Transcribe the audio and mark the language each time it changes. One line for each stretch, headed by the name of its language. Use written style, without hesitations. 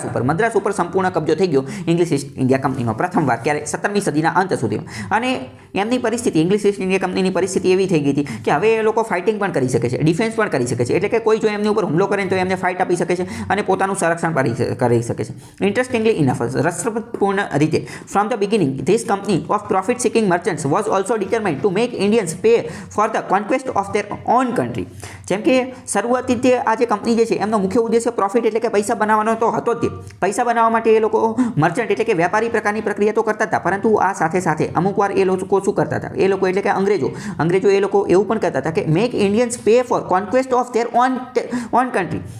Gujarati: મદ્રાસ ઉપર સંપૂર્ણ કબજો થઈ ગયો ઇંગ્લિશ ઈસ્ટ ઇન્ડિયા કંપનીનો પ્રથમવાર. ક્યારે? 17મી સદીના અંત સુધીમાં. અને એમની પરિસ્થિતિ, ઇંગ્લિશ ઈસ્ટ ઇન્ડિયા કંપનીની પરિસ્થિતિ એવી થઈ ગઈ હતી કે હવે એ લોકો ફાઇટિંગ પણ કરી શકે છે, ડિફેન્સ પણ કરી શકે છે. એટલે કે કોઈ જો એમની ઉપર હુમલો કરે તો એમને ફાઇટ આપી શકે છે અને પોતાનું સંરક્ષણ કરી શકે છે.
English: interestingly enough,
Gujarati: રસપ્રદપૂર્ણ રીતે,
English: From the beginning this company of profit seeking merchants was also determined to make Indians pay for the conquest of their own country.
Gujarati: જેમ કે શરૂઆતથી તે આ જે કંપની જે છે એમનો મુખ્ય ઉદ્દેશ્ય પ્રોફિટ એટલે કે પૈસા બનાવવાનો તો હતો જ. પૈસા બનાવવા માટે એ લોકો મર્ચન્ટ એટલે કે વેપારી પ્રકારની પ્રક્રિયા તો કરતા હતા, પરંતુ આ સાથે સાથે અમુક વાર એ લોકો શું કરતા હતા? એ લોકો એટલે કે અંગ્રેજો એ લોકો એવું પણ કહેતા હતા કે
English: Make Indians pay for conquest of their own country.